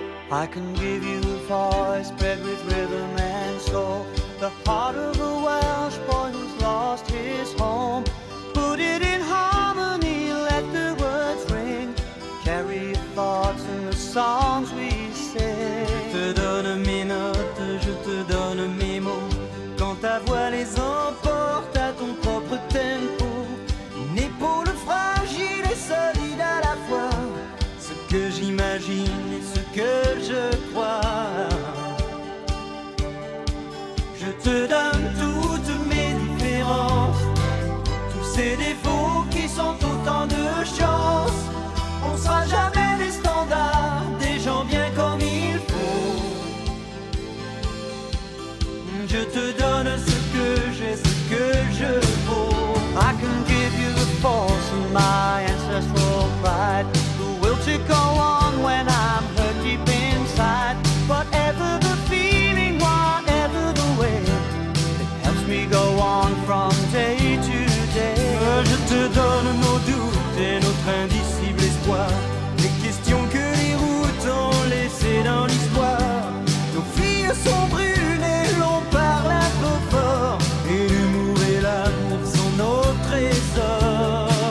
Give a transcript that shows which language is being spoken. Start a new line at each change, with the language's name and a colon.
English: I can give you a voice bred with rhythm and soul, the heart of a Welsh boy who's lost his home. Put it in harmony, let the words ring, carry your thoughts in the songs we sing.
French: Je te donne mes notes, je te donne mes mots, quand ta voix les emporte à ton propre tempo. Une épaule fragile et solide à la fois, ce que j'imagine et ce que je crois. Je te donne toutes mes différences, tous ces défauts qui sont autant de chances. On sera jamais des standards, des gens bien comme il faut. Je te donne ce que j'ai, ce que je vaux.
English: I can give you the force of my ancestral pride, the will to go on when I'm hurt deep inside. Whatever the feeling, whatever the way, it helps me go on from day to day.
French: Je te donne nos doutes et notre indicible espoir, les questions que les routes ont laissées dans l'histoire. Nos filles sont brûlées, l'on parle un peu fort, et l'humour et l'amour sont nos trésors.